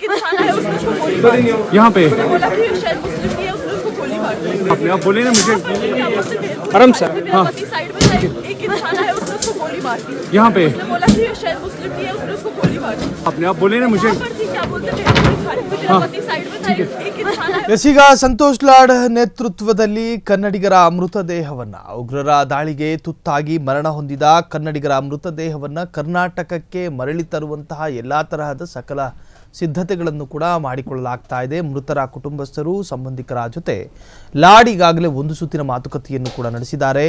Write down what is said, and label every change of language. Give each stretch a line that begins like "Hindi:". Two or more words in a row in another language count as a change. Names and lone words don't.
Hindi: यहाँ पे अपने आप बोले ना मुझे. आराम से. हाँ यहाँ पे अपने आप बोले ना मुझे. हाँ ठीक है.
Kannada: ಈಗ ಸಂತೋಷ್ ಲಾಡ್ ನೇತೃತ್ವದಲ್ಲಿ ಕನ್ನಡಿಗರ ಮೃತದೇಹವನ್ನ ಉಗ್ರರ ದಾಳಿಗೆ ತುತ್ತಾಗಿ ಮರಣ ಹೊಂದಿದ ಕನ್ನಡಿಗರ ಮೃತದೇಹವನ್ನ ಕರ್ನಾಟಕಕ್ಕೆ ಮರಳಿ ತರುವಂತಹ ಎಲ್ಲಾ ತರಹದ ಸಕಲ ಸಿದ್ಧತೆಗಳನ್ನು ಕೂಡ ಮಾಡಿಕೊಳ್ಳಲಾಗ್ತಾ ಇದೆ. ಮೃತರ ಕುಟುಂಬಸ್ಥರು ಸಂಬಂಧಿಕರ ಜೊತೆ ಲಾಡ್ ಈಗಾಗಲೇ ಒಂದು ಸುತ್ತಿನ ಮಾತುಕತೆಯನ್ನು ಕೂಡ ನಡೆಸಿದ್ದಾರೆ.